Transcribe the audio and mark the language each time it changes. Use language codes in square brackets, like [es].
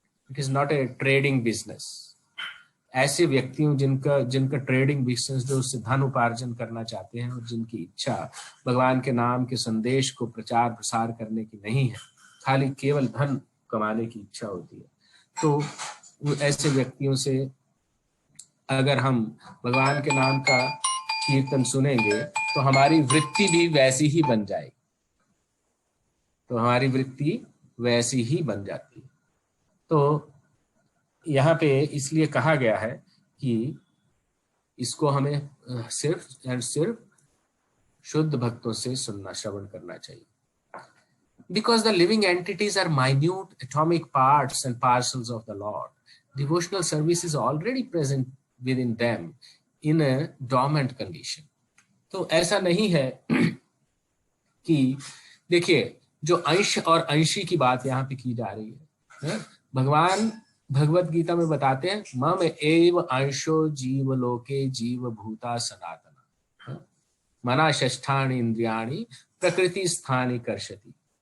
[en] It is not a trading business. [hi] ऐसे व्यक्तियों जिनका ट्रेडिंग बिजनेस जो उससे धन उपार्जन करना चाहते हैं और जिनकी इच्छा भगवान के नाम के संदेश को प्रचार प्रसार करने की नहीं है, खाली केवल धन कमाने की इच्छा होती है, तो ऐसे व्यक्तियों से अगर हम भगवान के नाम का कीर्तन सुनेंगे तो हमारी वृत्ति भी वैसी ही बन जाएगी, तो हमारी वृत्ति वैसी ही बन जाती है। तो यहाँ पे इसलिए कहा गया है कि इसको हमें सिर्फ और सिर्फ शुद्ध भक्तों से सुनना, श्रवण करना चाहिए। [en] Because the living entities are minute atomic parts and parcels of the Lord, devotional service is already present within them in a dormant condition. [hi] तो ऐसा नहीं है कि देखिए जो अंश और अंशी की बात यहाँ पे की जा रही है, भगवान भगवत गीता में बताते हैं [sa] मम एव अंशो जीव लोके जीव भूता सनातना मना षष्ठानि इंद्रियाणि प्रकृति स्थानि कर्षति।